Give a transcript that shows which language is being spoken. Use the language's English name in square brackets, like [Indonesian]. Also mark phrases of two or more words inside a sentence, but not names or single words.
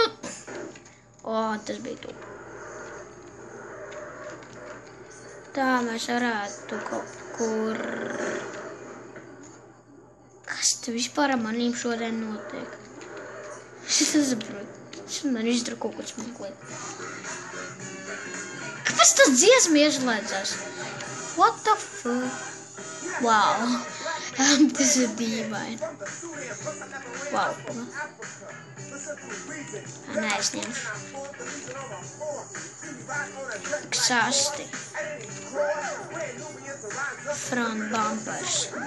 [Latvian] Tas bija tu. Tā mēs varētu kaut kur... Kas te vispār ar manīm šodien notiek? Es nesaprotu. Man izdara kaut ko smieklīgi. Kāpēc tas dziesma ieslēdzās? [English] What the fuck? Wow. [Latvian] Tas ir dīvaini. Wow. Nē, es ņemšu. [English] Sasti. Front bumpers.